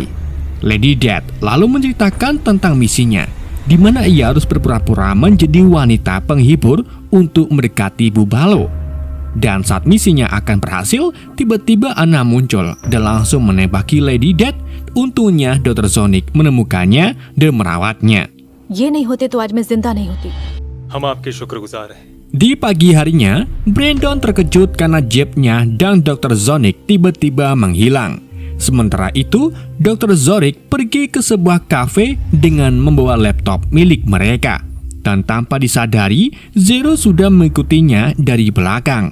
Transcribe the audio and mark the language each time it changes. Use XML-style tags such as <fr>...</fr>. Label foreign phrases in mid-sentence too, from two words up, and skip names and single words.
<id>Lady Death lalu menceritakan tentang misinya, di mana ia harus berpura-pura menjadi wanita penghibur untuk mendekati Bubalo. Dan saat misinya akan berhasil, tiba-tiba Anna muncul dan langsung menembaki Lady Death. Untungnya Dr. Zonic menemukannya dan merawatnya.</id> <hi>ये नहीं होते तो आज मैं जिंदा नहीं होती. हम आपके शुक्रगुजार हैं.</hi> <id>Di pagi harinya, Brandon terkejut karena Jebnya dan Dr. Zonic tiba-tiba menghilang. Sementara itu, Dr. Zonic pergi ke sebuah kafe dengan membawa laptop milik mereka. Dan tanpa disadari, Zero sudah mengikutinya dari belakang.</id>